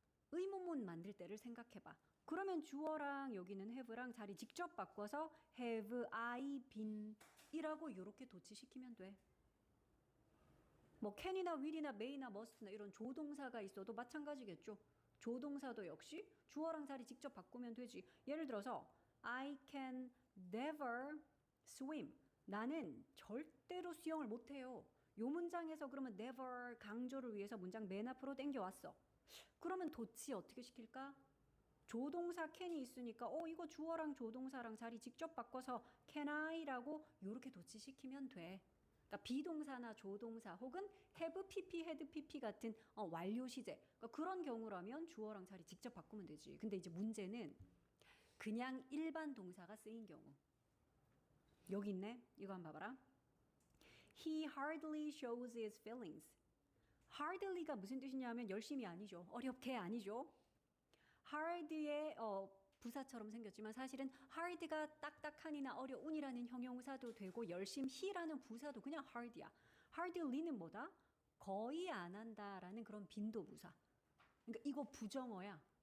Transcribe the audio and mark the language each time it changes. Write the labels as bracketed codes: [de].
[ko] 의문문 만들 때를 생각해봐. 그러면 주어랑 여기는 have랑 자리 직접 바꿔서 [en] have I been [ko] 이라고 이렇게 도치시키면 돼. 뭐 can이나 will이나 may나 must나 이런 조동사가 있어도 마찬가지겠죠. 조동사도 역시 주어랑 자리 직접 바꾸면 되지. [en] 예를 들어서 I can never swim. [ko] 나는 절대로 수영을 못해요. 요 문장에서 그러면 never 강조를 위해서 문장 맨 앞으로 당겨왔어. 그러면 도치 어떻게 시킬까? 조동사 can이 있으니까 이거 주어랑 조동사랑 자리 직접 바꿔서 [en] can I [ko] 라고 이렇게 도치시키면 돼. 그러니까 비동사나 조동사 혹은 have, pp, had, pp 같은 완료 시제. 그러니까 그런 경우라면 주어랑 자리 직접 바꾸면 되지. 근데 이제 문제는 그냥 일반 동사가 쓰인 경우. 여기 있네. 이거 한번 봐봐라. [en] He hardly shows his feelings. [ko] hardly가 무슨 뜻이냐면 열심히 아니죠. 어렵게 아니죠. hard의 부사처럼 생겼지만 사실은 hard가 딱딱한이나 어려운이라는 형용사도 되고 열심히라는 부사도 그냥 hard야. hardly는 뭐다? 거의 안 한다라는 그런 빈도 부사. 그러니까 이거 부정어야.